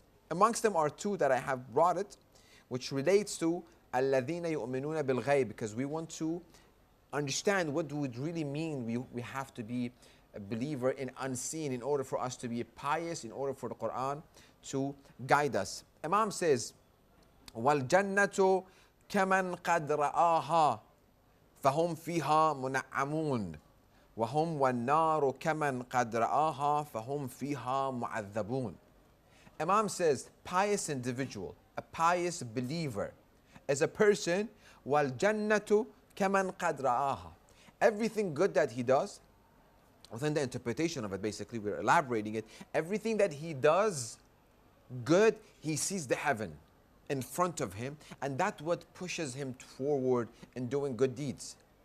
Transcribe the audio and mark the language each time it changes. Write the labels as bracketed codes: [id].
[en] Amongst them are two that I have brought it, which relates to [ar] الَّذِينَ يُؤْمِنُونَ بِالْغَيْبِ, [en] because we want to understand what would really mean we have to be a believer in unseen in order for us to be pious, in order for the Quran to guide us. Imam says, [ar] وَالْجَنَّةُ كَمَنْ قَدْ رَآهَا فَهُمْ فِيهَا مُنَعَّمُونَ وَهُمْ وَالنَّارُ كَمَنْ قَدْ رَآهَا فَهُمْ فِيهَا مُعَذَّبُونَ. [en] Imam says, pious individual, a pious believer, is a person, [ar] وَالْجَنَّةُ كَمَنْ قَدْ رَآهَا. [en] Everything good that he does, within the interpretation of it, basically, we're elaborating it, everything that he does good, he sees the heaven in front of him, and that's what pushes him forward in doing good deeds.